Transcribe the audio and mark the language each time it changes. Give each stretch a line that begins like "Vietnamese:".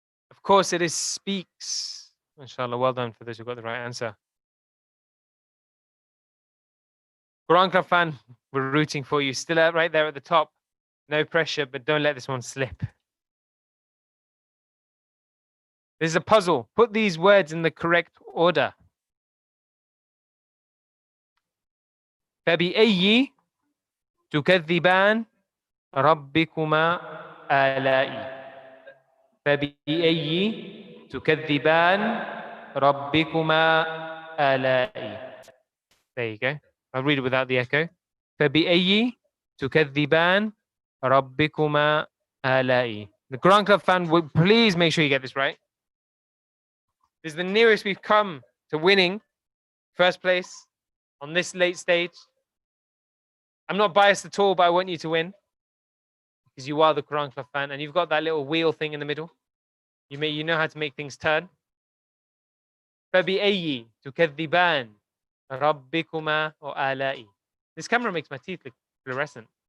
English: Of course, it is speaks. Inshallah, well done for those who got the right answer. Quran Club fan, We're rooting for you. Still out right there at the top. No pressure, but don't let this one slip. This is a puzzle. Put these words in the correct order.
Arabic: فبأي تكذبان ربكما آلائي فبأي تكذبان ربكما آلائي.
English: There you go. I'll read it without the echo.
Arabic: فبأي تكذبان ربكما آلائي.
English: The Quran Club fan, would please make sure you get this right. This is the nearest we've come to winning first place on this late stage. I'm not biased at all, but I want you to win because you are the Quran Club fan and you've got that little wheel thing in the middle. You know how to make things turn.
Arabic: فبأي تكذبان ربكما وآلائي.
English: This camera makes my teeth look fluorescent.